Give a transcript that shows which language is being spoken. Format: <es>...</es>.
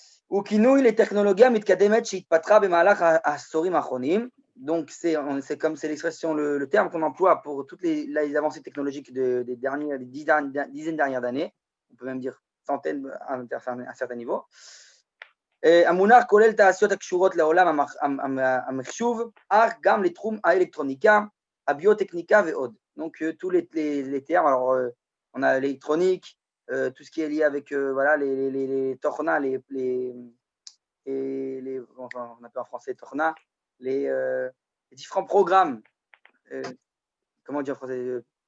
<he>Ou kinouï</he> <fr>les technologies</fr> <he>mitkademet sheitpatra b'malach ha'asorim ha'achronim.</he> <fr>Donc, c'est l'expression, le terme qu'on emploie pour toutes les avancées technologiques des dizaines dernières années. On peut même dire centaines à un certain niveau.</fr> <he>המונח כולל תעשיות הקשורות לעולם המחשוב, אך גם לתחום האלקטרוניקה, הביוטכניקה ועוד.</he> <fr>Donc, tous les termes, alors, on a l'électronique, tout ce qui est lié avec voilà, les torna, enfin, on appelle en français torna, les différents programmes. Comment dire en français?</fr>